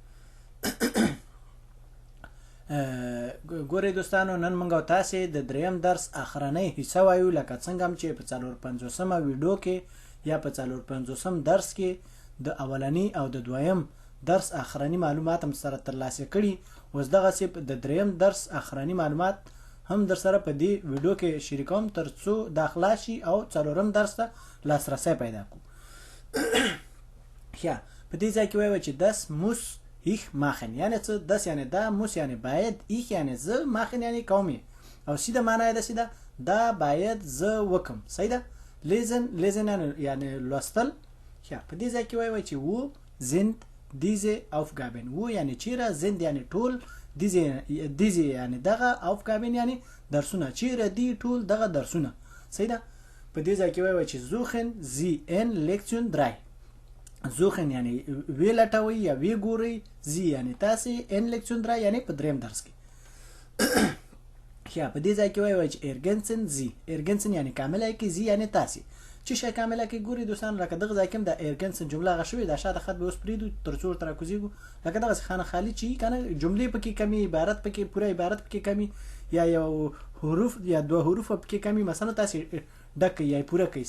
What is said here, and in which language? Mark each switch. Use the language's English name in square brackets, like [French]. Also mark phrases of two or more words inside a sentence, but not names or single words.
[Pashto] ګورئ دوستانو نن موږ تاسې د دریم درس اخرنۍ حصه وایو، لکه څنګه چې په 450مه ویډیو کې یا په 450م درس کې د اولنی او د دویم درس اخرنی معلومات هم سره ترلاسه کړي. اوس دغسې د دریم درس اخرنی معلومات هم در سره په دې ویډیو کې شریکوم ترڅو دا خلاص شي او څلورم درس ته لاسرسی پیدا کړو. ښه په دې ځای کې وایو چې [German] das muss ich machen، [Pashto] یعنی څه؟ das یعنی دا، muss یعنی باید، ich یعنی زه، machen یعنی کوم یې، او سیده معنا یې داسې ده دا باید زه وکم. صحیح ده. lesen یعنی لوستل. ښه په دې ځای کې وایو چې [German] wo sind diese Aufgaben. [Pashto] wo یعنی چیرې، sind یعنی ټول، diese یعنی دغه، Aufgaben یعنی درسونه، چیرې دي ټول دغه درسونه. صحیح ده. په دې ځای کې وایو چې [German] suchen Sie in Lektion 3. [Pashto] suchen یعنی وی لټوي یا وی ګوري، Sie یعنی تاسې، [German] in Lektion 3 [Pashto] یعنی په دریم درس کې. ښه په دې ځای کې وایو چې [German] ergänzen Sie. [Pashto] ergänzen یعنی کامله کې، Sie یعنی تاسې. چې شی کامله کې ګوري دوستان، لکه دغه ځای کې د ergänzen جمله هغه شوې ده، شاته خط به اوس پرېږدو ترڅو ورته راکوزېږو. لکه دغسې خانه خالي چې که نه جملې پکې کمي، عبارت پکې، پوره عبارت پکې کمي، یا یو حروف یا دوه حروف پکې کمي، مثلا تاسې ډک کړئ یا پوره کړئ.